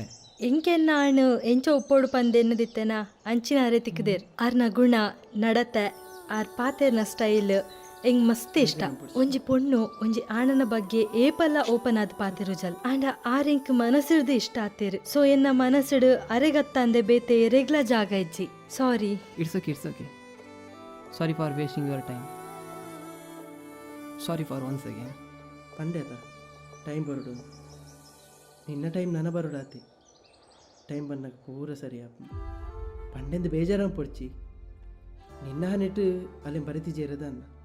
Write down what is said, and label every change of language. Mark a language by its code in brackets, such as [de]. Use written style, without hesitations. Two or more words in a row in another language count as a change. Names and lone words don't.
[tcy] ಎಂಕೆ ನಾನು ಎಂಚ ಒಪ್ಪೋಡು ಪಂದು ಎನ್ನದಿತ್ತೇನ ಅಂಚಿನ ಅರೆ ತಿಕ್ಕದೇರ್ ಆರ್ನ ಗುಣ ನಡತೆ ಆರ್ ಪಾತೆರ್ನ ಸ್ಟೈಲ್ ಎಂಗ್ ಮಸ್ತ್ ಇಷ್ಟ ಒಂಜಿ ಪೊಣ್ಣು ಒಂಜಿ ಆಣನ ಬಗ್ಗೆ ಏಪಲ್ಲ ಓಪನ್ ಆದ ಪಾತೆರು ಜಲ್ ಆಂಡ ಆರೆಂಕ್ ಮನಸ್ಸಿಡ್ದು ಇಷ್ಟ ಆತೇರು ಸೊ ಎನ್ನ ಮನಸ್ಸಿಡು ಅರೆಗತ್ತಂದೆ ಬೇತೆ ರೆಗ್ಲ ಜಾಗ ಇಜ್ಜಿ ಸಾರಿ [en] It's okay sorry for wasting your time sorry for once again [tcy] ಪಂಡೆದ ಟೈಮ್ ಬರೋಡು ನಿನ್ನ ಟೈಮ್ ನನ್ನ ಬರೋಡಾತಿ ಟೈಮ್ ಬಂದಾಗ ಪೂರ ಸರಿ ಆಪ ಪಂಡೆಂದು ಬೇಜಾರ ಪೊಡ್ಚಿ ನಿನ್ನ ನೆಟ್ಟು ಅಲ್ಲಿ ಬರಿತಿ ಜೇರದ ಅನ್ನ